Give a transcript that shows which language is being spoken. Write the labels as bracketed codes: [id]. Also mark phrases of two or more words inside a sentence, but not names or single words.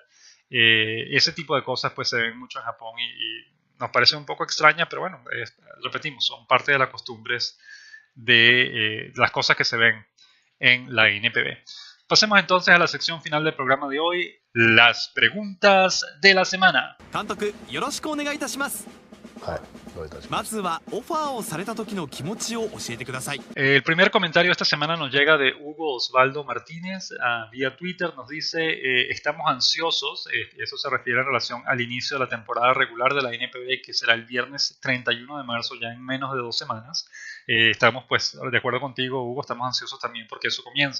[es] Ese tipo de cosas pues se ven mucho en Japón y nos parece un poco extraña, pero bueno, repetimos, son parte de las costumbres de las cosas que se ven en la NPB. Pasemos entonces a la sección final del programa de hoy, las preguntas de la semana. [ja] 監督、よろしくお願いいたします。 まずはオファーをされた時の気持ちを教えてください。 [es] El primer comentario esta semana nos llega de Hugo Osvaldo Martínez vía Twitter. Nos dice, estamos ansiosos, eso se refiere en relación al inicio de la temporada regular de la NPB, que será el viernes 31 de marzo, ya en menos de 2 semanas. Estamos pues de acuerdo contigo, Hugo, estamos ansiosos también porque eso comience.